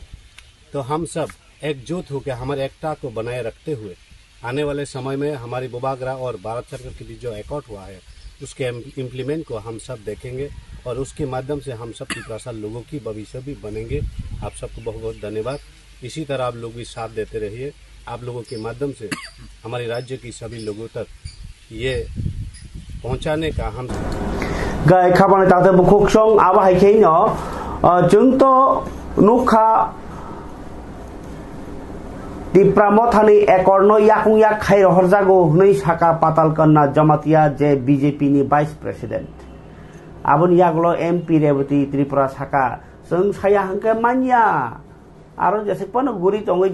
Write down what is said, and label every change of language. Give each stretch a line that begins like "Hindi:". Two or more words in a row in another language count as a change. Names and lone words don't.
Hindi: तो हम सब एकजुट होकर हमारे एकता को बनाए रखते हुए आने वाले समय में हमारी बुबाग्राह और भारत सरकार के बीच जो एकॉर्ड हुआ है उसके इम्प्लीमेंट को हम सब देखेंगे और उसके माध्यम से हम सब तिप्रासा लोगों की भविष्य भी बनेंगे। आप सबको बहुत बहुत धन्यवाद। इसी तरह आप लोग भी साथ देते रहिए। आप लोगों के माध्यम से हमारे राज्य की सभी लोगों तक ये पहुंचाने का हम
Kok Borok: गाय खाबाने ताते बुखोक्सों आवा हाइखेनो जों तो नुखा tipra mothani ekorno yakung yak khai horjago hnei saka patal kanna jamatia je BJP ni
English: vice president
Kok Borok: aboni yaglo MP rebati Tripura saka जों saya hangke manya aro jese pano guri tongai